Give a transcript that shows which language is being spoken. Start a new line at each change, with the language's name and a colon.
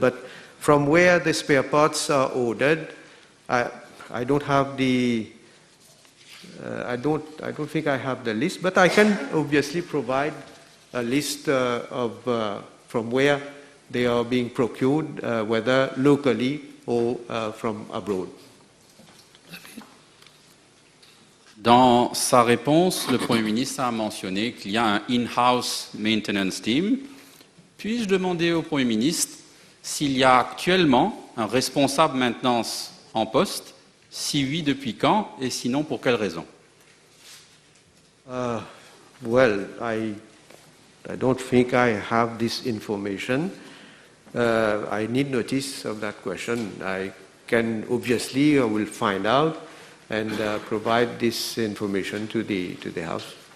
English: But from where the spare parts are ordered, I don't have the I don't think I have the list, but I can obviously provide a list of from where they are being procured, whether locally or from abroad.
French: Dans sa réponse, le Premier ministre a mentionné qu'il y a un
English: in-house maintenance team.
French: Puis-je demander au Premier ministre s'il y a actuellement un responsable maintenance en poste? Si oui, depuis quand? Et sinon, pour quelle raison?
English: Well, I don't think I have this information. I need notice of that question. I will find out and provide this information to the House.